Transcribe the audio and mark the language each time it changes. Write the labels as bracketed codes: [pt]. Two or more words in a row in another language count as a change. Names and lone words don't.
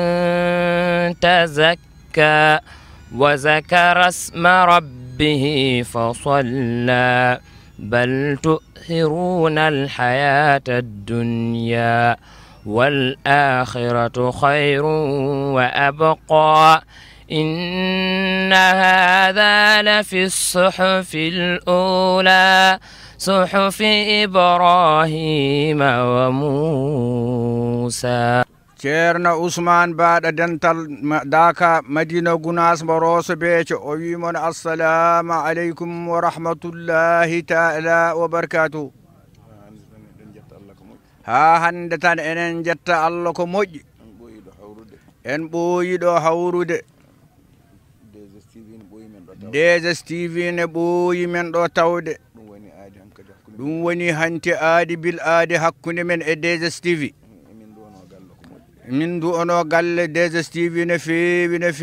[ar] تزكى وذكر اسم ربه فصلى بل تؤثرون الحياة الدنيا والآخرة خير وأبقى إن هذا لفي الصحف الأولى صحف إبراهيم وموسى [ff] ceerno Ousmane Baɗa dental Daka Madina Gounass mbo Rosso Béthio o wimon [ar] السلام عليكم ورحمة الله تعالى وبركاته [ff] ha hande tan enen jetta Allah ko moƴƴi en ɓooyiɗo hawrude DSTV ne ɓooyi men ɗo tawde ɗum woni hanti aadi bil aadi hakkunde men e DSTV min du ono galle DSTV ne feewi